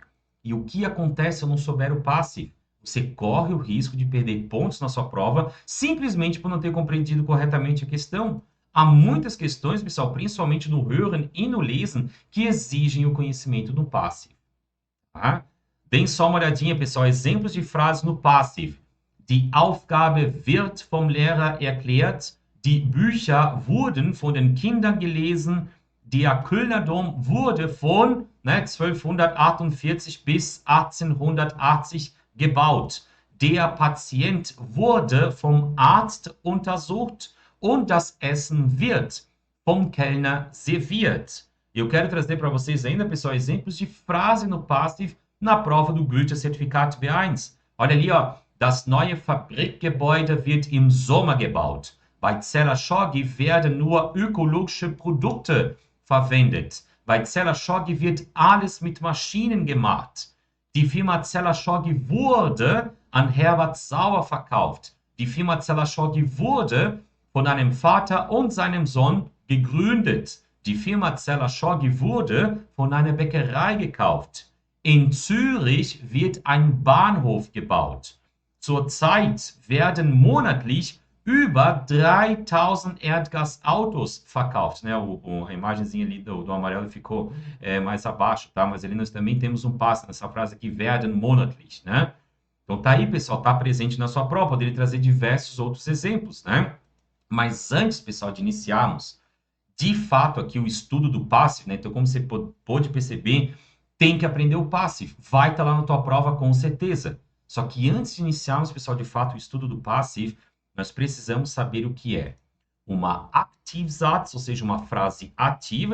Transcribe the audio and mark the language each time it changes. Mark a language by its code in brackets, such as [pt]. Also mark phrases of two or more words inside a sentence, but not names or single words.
[pt] E o que acontece se eu não souber o passive? Você corre o risco de perder pontos na sua prova simplesmente por não ter compreendido corretamente a questão. Há muitas questões, pessoal, principalmente no Hören e no Lesen, que exigem o conhecimento do passive. Tá? Deem só uma olhadinha, pessoal. Exemplos de frases no Passiv. [de] Die Aufgabe wird vom Lehrer erklärt. Die Bücher wurden von den Kindern gelesen. Der Kölner Dom wurde von 1248 bis 1880 gebaut. Der Patient wurde vom Arzt untersucht und das Essen wird vom Kellner serviert. [pt] Eu quero trazer para vocês ainda, pessoal, exemplos de frase no Passiv na prova do Goethe-Zertifikat B1. Olha ali, ó. [de] Das neue Fabrikgebäude wird im Sommer gebaut. Bei Zeller-Schoggi werden nur ökologische Produkte verwendet. Bei Zeller-Schoggi wird alles mit Maschinen gemacht. Die Firma Zeller-Schoggi wurde an Herbert Sauer verkauft. Die Firma Zeller-Schoggi wurde von einem Vater und seinem Sohn gegründet. Die Firma Zeller-Schoggi wurde von einer Bäckerei gekauft. In Zürich wird ein Bahnhof gebaut. Zurzeit werden monatlich über 3000 Erdgasautos verkauft. [pt] Né? A imagenzinha ali do amarelo ficou mais abaixo, tá? Mas ali nós também temos um passo nessa frase aqui, [de] werden monatlich, [pt] né? Então tá aí, pessoal, tá presente na sua prova. Poderia trazer diversos outros exemplos, né? Mas antes, pessoal, de iniciarmos, de fato, aqui o estudo do passive, né? Então, como você pôde perceber, tem que aprender o passive. Vai estar lá na tua prova com certeza. Só que antes de iniciarmos, pessoal, de fato, o estudo do passive, nós precisamos saber o que é uma Aktivsatz, ou seja, uma frase ativa.